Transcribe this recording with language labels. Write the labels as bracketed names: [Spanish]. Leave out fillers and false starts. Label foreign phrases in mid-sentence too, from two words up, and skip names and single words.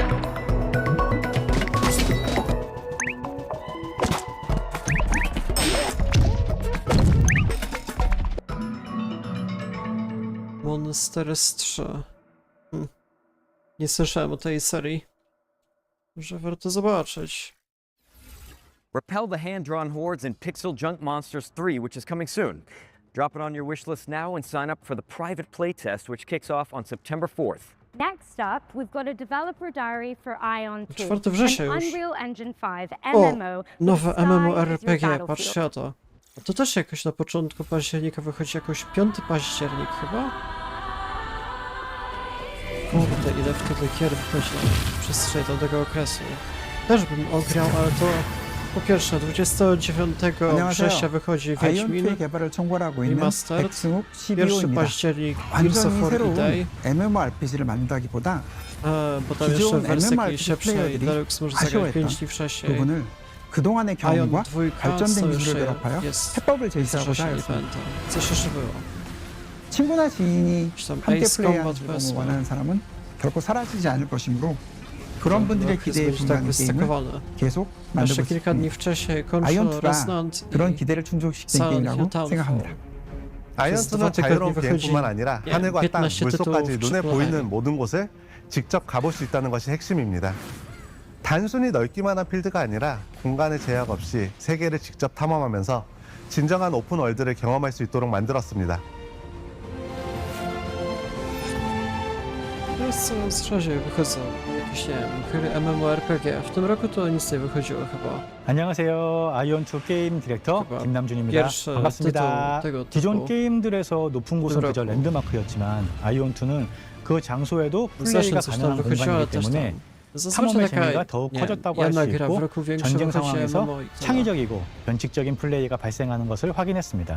[English] Monsters 3. [Polish] Nie słyszałem o tej serii. Może warto zobaczyć. [English] Repel the hand-drawn hordes in Pixel Junk Monsters 3, which is coming soon. Drop it on your wish list now and sign up for the private playtest, which kicks off on September 4th. Next up, we've got a developer diary for Ion 2, [Polish] 4 września [English] an [Polish] już. Unreal Engine 5 O, MMO. nowe MMORPG, patrzcie na to. A to też jakoś na początku października wychodzi, jakoś 5 październik chyba? Kurde, ile wtedy gier wychodzi w przestrzeni tego okresu. Też bym ograł, ale to po pierwsze 29 września wychodzi Wiedźmin Remastered, 1 październik Gears of War Day, [Korean] MMORPG를 만든다기보다 [Polish] bo tam jeszcze wersja jakiejś szybszej Deluxe może zagrać 5 dni wcześniej. [Korean] 그동안의 Ion 경험과 2 발전된 기술을 결합하여 해법을 제시하고자 했습니다. [Polish] Co się szybyło? [Korean] 친구나 지인이 함께 [Polish] Ace [Korean] 플레이하는 [Polish] Combat [Korean] 즐거움을 [Polish] Festival. [Korean] 원하는 사람은 결코 사라지지 않을 것이므로 그런 분들의 기대에 [Polish] będzie tak [Korean] 부응하는 게임을 [Polish] wystykowane. [Korean] 계속 [Polish] Jeszcze [Korean] 만들고 [Polish] kilka dni [Korean] 싶습니다. [Polish] wcześniej kończy [Korean] 아이언2가 [Polish] Resonant [Korean] 그런 [Polish] i [Korean] 기대를 충족시킨 [Polish] Silent [Korean] 게임이라고 [Polish] Hill Townfall. [Korean] 생각합니다. 아이언2는 자유로운 비행뿐만 아니라 하늘과 땅, 물속까지 눈에 보이는 모든 곳을 직접 가볼 수 있다는 것이 핵심입니다. 단순히 넓기만 한 필드가 아니라 공간의 제약 없이 세계를 직접 탐험하면서 진정한 오픈 월드를 경험할 수 있도록 만들었습니다. [Polish] Teraz coraz rzadziej wychodzą jakieś, nie wiem, gry MMORPG. W tym roku to nic nie wychodziło chyba. [Korean] 안녕하세요. 아이언2 게임 디렉터 김남준입니다. 반갑습니다. 기존 게임들에서 높은 곳은 그저 랜드마크였지만 아이언2는 그 장소에도 플레이가 가능한 공간이기 때문에 탐험의 재미가 더욱 커졌다고 할 수 있고 전쟁 상황에서 창의적이고 변칙적인 플레이가 발생하는 것을 확인했습니다.